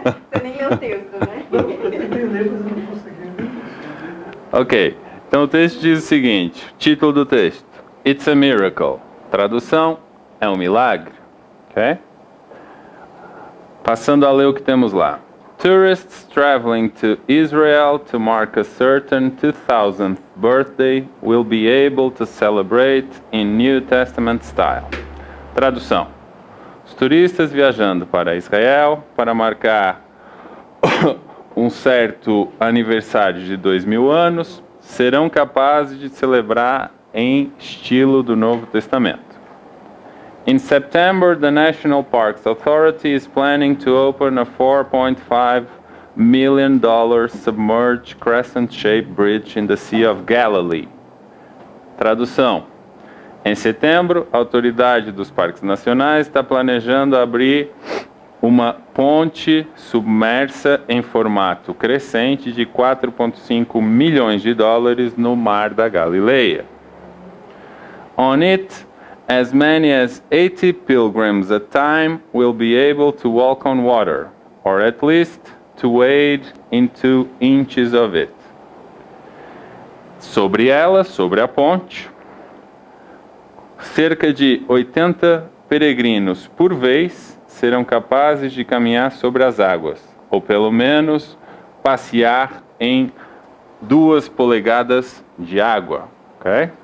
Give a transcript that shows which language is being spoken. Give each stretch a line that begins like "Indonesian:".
Portuguese: Você nem leu o texto, né? Eu tentei ler, mas eu não consegui nem. Ok, então o texto diz o seguinte, título do texto,
English: It's a Miracle.
Portuguese: Tradução, é um milagre, ok? Passando a ler o que temos lá.
English: Tourists traveling to Israel to mark a certain 2000th birthday will be able to celebrate in New Testament style.
Portuguese: Tradução. Os turistas viajando para Israel para marcar um certo aniversário de 2000 anos serão capazes de celebrar em estilo do Novo Testamento.
English: In September, the National Parks Authority is planning to open a $4.5 million submerged crescent-shaped bridge in the Sea of Galilee.
Portuguese: Tradução. Em setembro, a autoridade dos parques nacionais está planejando abrir uma ponte submersa em formato crescente de $4.5 milhões no Mar da Galileia.
English: On it, as many as 80 pilgrims at a time will be able to walk on water, or at least to wade into inches of it.
Portuguese: Sobre ela, sobre a ponte, cerca de 80 peregrinos por vez serão capazes de caminhar sobre as águas, ou pelo menos passear em 2 polegadas de água, ok?